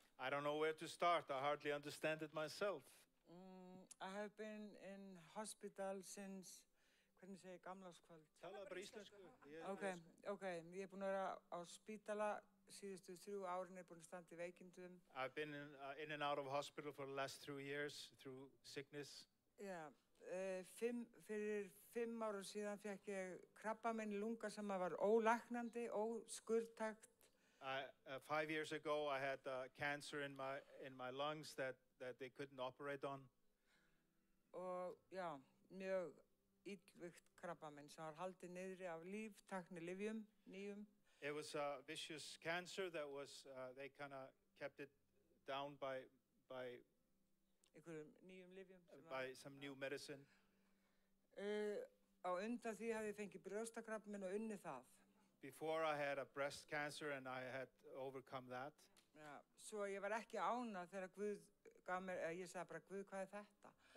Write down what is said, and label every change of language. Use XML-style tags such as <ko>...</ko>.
<en>I don't know where to start. I hardly understand it myself. I have been in hospital since,</en> <is>hvernig segi ég, gamlárskvöld. Talaðu bara íslensku. Ok, ég er búin að vera á spítala síðustu 3 árin, er búin að standa í veikindum.</is> <en>I've been in and out of hospital for the last 3 years through sickness.</en> <is>Já, fyrir 5 árum síðan fekk ég krabbamein í lunga sem var ólæknandi, óskurðtækt.</is> <en>5 years ago, I had cancer in my lungs that they couldn't operate on.</en> <is>Og já, mjög illvígt krabbamein sem var haldið niðri af líftæknilyfjum, nýjum.</is> <en>It was a vicious cancer that was, they kind of kept it down by</en> <is>einhverjum nýjum lyfjum sem</is> <en>by some new medicine.</en> <is>Á undan því hafði ég fengið brjóstakrabbamein og unnið það.</is> <en>Before I had a breast cancer and I had overcome that.</en> <is>Já, svo ég var ekki ánað þegar Guð gaf mér, ég sagði bara, Guð, hvað er þetta?</is>